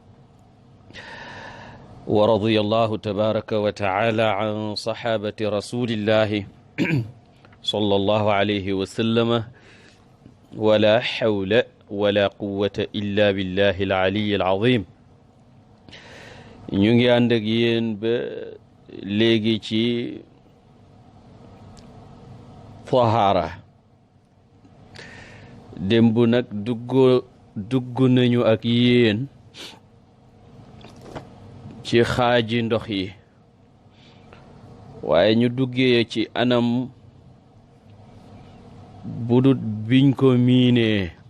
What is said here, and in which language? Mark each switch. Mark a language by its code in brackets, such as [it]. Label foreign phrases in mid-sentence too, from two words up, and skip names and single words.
[ar] ورضي الله تبارك وتعالى عن صحابة رسول الله صلى الله عليه وسلم ولا حول ولا قوة إلا بالله العلي العظيم [wo] ñu ngi ànd ak yéen ba léegi ci tahaara démb nag dugg nañu ak yéen ci xaaji ndox yi waaye ñu duggee ci anam budut biñ ko miinee